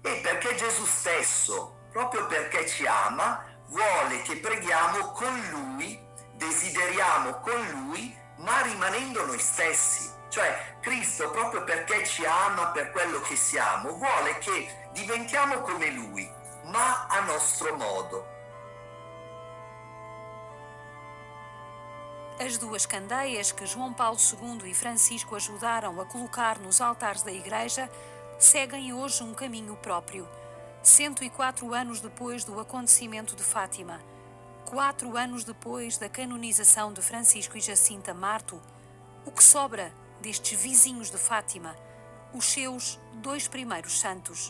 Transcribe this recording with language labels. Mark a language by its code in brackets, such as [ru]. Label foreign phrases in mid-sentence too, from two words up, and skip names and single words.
[it] Perché Gesù stesso, proprio perché ci ama, vuole che preghiamo con Lui, desideriamo con Lui, ma rimanendo noi stessi. Cioè Cristo, proprio perché ci ama per quello che siamo, vuole che diventiamo come Lui, ma a nostro modo. [pt] As duas candeias que João Paulo II e Francisco ajudaram a colocar nos altares da Igreja seguem hoje um caminho próprio. 104 anos depois do acontecimento de Fátima, 4 anos depois da canonização de Francisco e Jacinta Marto, o que sobra destes vizinhos de Fátima, os seus 2 primeiros santos?